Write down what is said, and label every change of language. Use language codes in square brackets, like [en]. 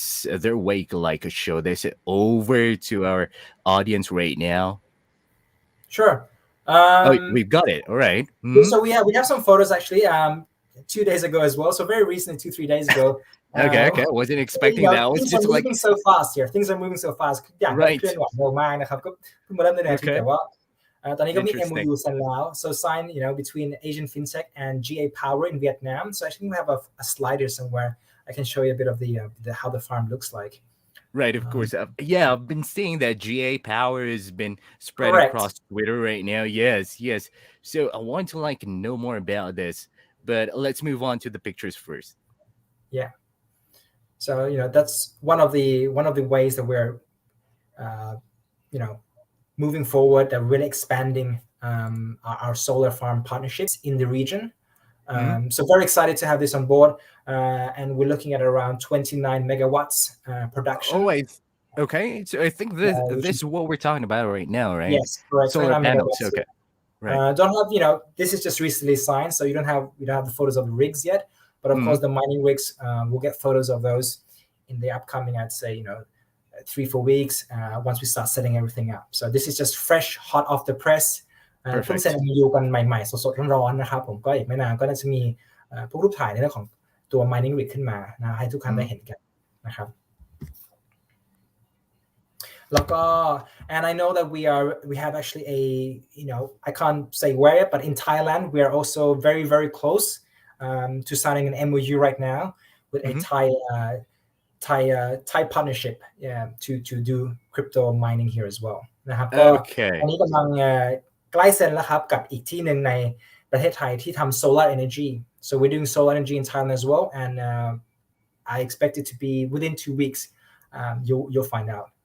[en] Is there a way you could like show this over to our audience right now? Sure. We've got it. All right. So we have some photos actually 2 days ago as well. So very recently, 2-3 days ago. Okay. I wasn't expecting that. I was things just are like moving so fast here. Things are moving so fast. [th] อย่างเคลื่อนไหวเร็วมากนะครับก็เพิ่งมาเริ่มในนาทีแต่ว่าตอนนี้ก็มี MOU เซ็นแล้ว [en] so sign between Asian Fintech and GA Power in Vietnam. So I think we have a slider somewhere. I can show you a bit of the how the farm looks like. Right, of course. I've been seeing that GA Power has been spread across Twitter right now. Yes. So I want to like know more about this, but let's move on to the pictures first. Yeah. So that's one of the ways that we're moving forward, really expanding our solar farm partnerships in the region. So very excited to have this on board, and we're looking at around 29 megawatts production. Oh, okay. So I think this is what we're talking about right now, right? Yes, correct. Solar panels. Okay. Right. Don't have this is just recently signed, so we don't have the photos of the rigs yet. But of course, the mining rigs, we'll get photos of those in the upcoming, I'd say, 3-4 weeks once we start setting everything up. So this is just fresh, hot off the press. [th] เพิ่งเซ็น MOU กันใหม่ๆสดๆร้อนๆนะครับผมก็อีกไม่นานก็น่าจะมีพวกรูปถ่ายในเรื่องของตัว mining rig ขึ้นมานะให้ทุกท่านได้เห็นกันนะครับ แล้วก็ [en] and I know that we have actually I can't say where but in Thailand we are also very very close to signing an MOU right now with a Thai partnership to do crypto mining here as well [th] นะครับก็อันนี้กำลังใกล้เซ็นแล้วครับกับอีกที่หนึ่งในประเทศไทยที่ทำ [en] solar energy so we're doing solar energy in Thailand as well and I expect it to be within 2 weeks you'll find out